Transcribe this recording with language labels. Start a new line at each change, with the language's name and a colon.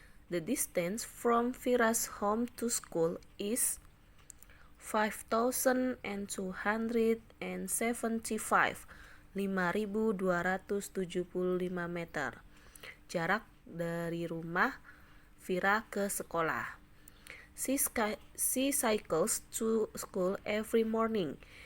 English: The distance from Vira's home to school is 5275. 5275 meter.
Indonesian: Jarak dari rumah Vira ke sekolah.
English: She cycles to school every morning.